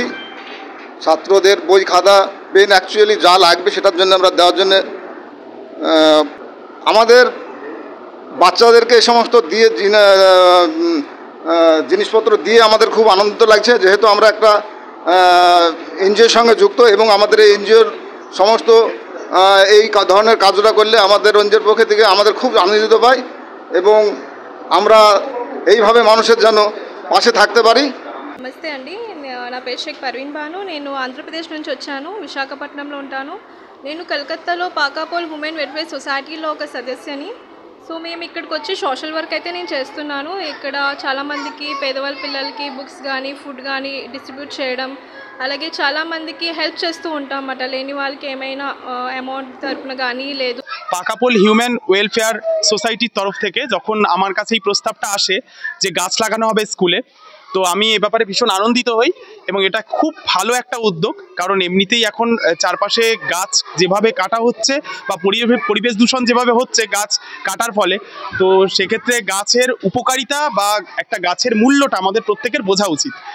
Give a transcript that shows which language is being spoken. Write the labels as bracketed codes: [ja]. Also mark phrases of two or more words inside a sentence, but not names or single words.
[bn] ছাত্রদের বই খাতা পেন অ্যাকচুয়ালি যা লাগবে সেটার জন্য আমরা দেওয়ার জন্য আমাদের বাচ্চাদেরকে এই সমস্ত দিয়ে জিনিসপত্র দিয়ে আমাদের খুব আনন্দিত লাগছে, যেহেতু আমরা একটা এনজিওর সঙ্গে যুক্ত এবং আমাদের এই এনজিওর সমস্ত এই ধরনের কাজটা করলে আমাদের এনজিওর পক্ষ থেকে আমাদের খুব আনন্দিত পাই এবং আমরা এইভাবে মানুষের যেন পাশে থাকতে পারি। [te] నమస్తే అండి, నా పేరు షేక్ పర్వీన్ బాను. నేను ఆంధ్రప్రదేశ్ నుంచి వచ్చాను, విశాఖపట్నంలో ఉంటాను. నేను కలకత్తాలో పాకాపోల్ ఉమెన్ వెల్ఫేర్ సొసైటీలో ఒక సదస్యని. సో మేము ఇక్కడికి వచ్చి [en] social work [te] అయితే నేను చేస్తున్నాను. ఇక్కడ చాలామందికి పేదవాళ్ళ పిల్లలకి బుక్స్ కానీ ఫుడ్ కానీ డిస్ట్రిబ్యూట్ చేయడం, అలాగే చాలామందికి హెల్ప్ చేస్తూ ఉంటాం అన్నమాట. లేని వాళ్ళకి ఏమైనా అమౌంట్ తరపున కానీ లేదు। [bn] পাকাপোল হিউম্যান ওয়েলফেয়ার সোসাইটির তরফ থেকে যখন আমার কাছে এই প্রস্তাবটা আসে যে গাছ লাগানো হবে স্কুলে, তো আমি এ ব্যাপারে ভীষণ আনন্দিত হই এবং এটা খুব ভালো একটা উদ্যোগ। কারণ এমনিতেই এখন চারপাশে গাছ যেভাবে কাটা হচ্ছে বা পরিবেশ দূষণ যেভাবে হচ্ছে গাছ কাটার ফলে, তো সেক্ষেত্রে গাছের উপকারিতা বা একটা গাছের মূল্যটা আমাদের প্রত্যেকের বোঝা উচিত।